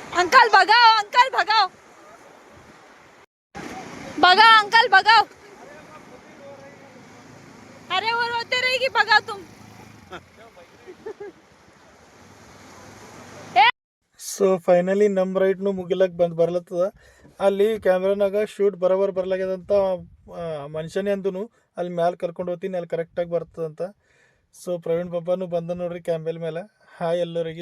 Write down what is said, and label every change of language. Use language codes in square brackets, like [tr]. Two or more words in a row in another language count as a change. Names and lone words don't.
[hi] अंकल भगाओ, अंकल भगाओ, भगाओ अंकल भगाओ. अरे वो रोते रहेगी, भगाओ तुम. [en] so finally [kn] ನಮ್ಮ ರೈಡ್ನು ಮುಗಿಲಕ್ಕೆ ಬರ್ಲತ್ತದ. ಅಲ್ಲಿ ಕ್ಯಾಮ್ರಾನಾಗ ಶೂಟ್ ಬರೋಬರ್ ಬರ್ಲಾಗ್ಯದಂತ ಮನುಷ್ಯನೇ ಅಂದನು ಅಲ್ಲಿ ಮ್ಯಾಲೆ ಕರ್ಕೊಂಡು ಹೋಗ್ತೀನಿ, ಅಲ್ಲಿ ಕರೆಕ್ಟಾಗಿ ಬರ್ತದಂತ. ಸೊ ಪ್ರವೀಣ್ ಬಾಬಾನು ಬಂದ ನೋಡ್ರಿ ಕ್ಯಾಮ್ರಾ ಮೇಲೆ. ಹಾಯ್ ಎಲ್ಲರಿಗೆ.